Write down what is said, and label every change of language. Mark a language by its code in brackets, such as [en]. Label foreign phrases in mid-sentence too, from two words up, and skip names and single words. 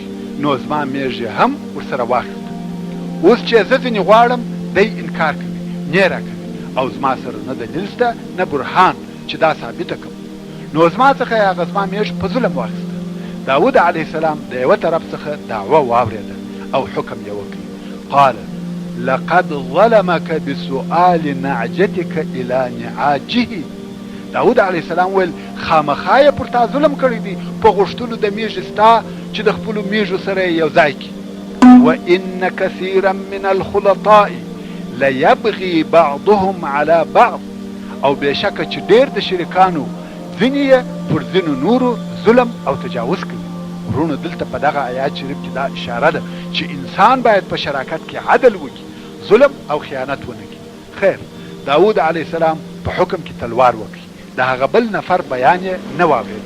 [ps] نو زما میږي هم ورسره واخیسته. اوس چې زه ځینې غواړم دی انکار کوي نه یې راکوي او زما سره نه دلیل شته نه برهان چې دا ثابته کړم. نو زما څخه یې هغه زما میږ په ظلم واخیسته. داود [ar] علیه السلام [ps] د یوه طرف څخه دعوه واورېده او حکم یې وکړي. [ar] قال لقد ظلمك بسؤال نعجتك الى نعاجه. [ps] داود [ar] علیه السلام [ps] ویل خامخا یې پر تا ظلم کړی دی په غوښتلو د میږې ستا چې د خپلو میږو سره یې یو ځای کړي. [ar] وان كثيرا من الخلطاء ليبغي بعضهم على بعض [ps] او بېشکه چې ډېر د شریکانو ځینې یې پر ځینو نورو ظلم او تجاوز کوي. ورونو دلته په دغه آیات شریف کې دا اشاره ده چې انسان باید په شراکت کې عدل وکړي ظلم او خیانت ونه کړي. خیر داود [ar] علیه السلام [ps] په حکم کې تلوار وکړي د هغه بل نفر بیان یې نه واورېدی.